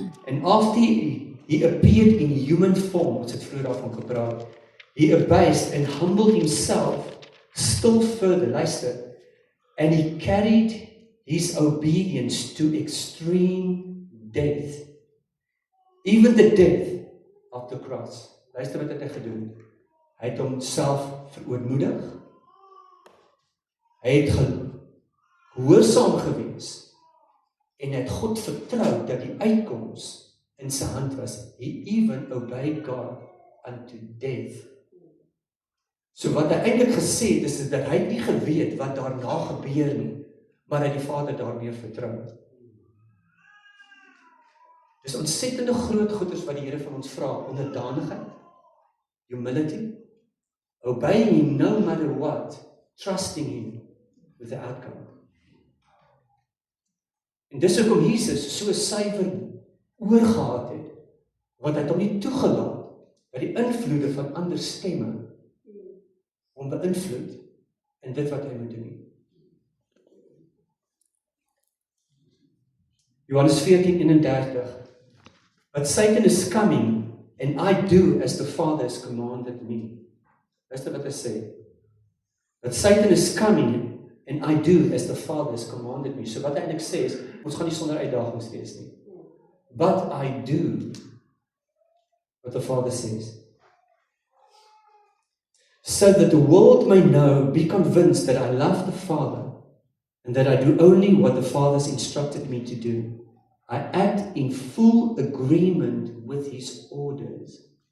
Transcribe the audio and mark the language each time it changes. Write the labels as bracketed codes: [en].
[en] And after he appeared in human form, [af] ons het vroeger daarvan gepraat, [en] he abased and humbled himself still further, [af] luister, [en] and he carried his obedience to extreme death, even the death of the cross. [af] Luister wat het hy gedoen. Hy het homself verootmoedig. Hy het gehoorsaam gewees en hy het God vertrou dat die uitkoms in sy hand was. [en] He even obeyed God unto death. [af] So wat hy eintlik gesê het is dat hy nie geweet wat daarna gebeur nie, maar hy die Vader daarmee vertrou. Dis ontsettende groot goeders wat die Here van ons vra, onderdanigheid, [en] humility, obeying him no matter what, trusting him with the outcome. [af] En dis hoekom Jesus so suiwer oor gehad het, want hy het hom nie toegelaat dat die invloede van ander stemme hom beïnvloed in dit wat hy moet doen. [en] Johannes 14:31, But Satan is coming, and I do as the Father has commanded me. [af] Luister wat hy sê. [en] But Satan is coming, and I do as the Father has commanded me. [af] So wat hy eintlik sê is, ons gaan nie sonder uitdagings wees nie. [en] But I do what the Father says. So that the world may know, be convinced that I love the Father, and that I do only what the Father has instructed me to do. I act in full agreement with his orders.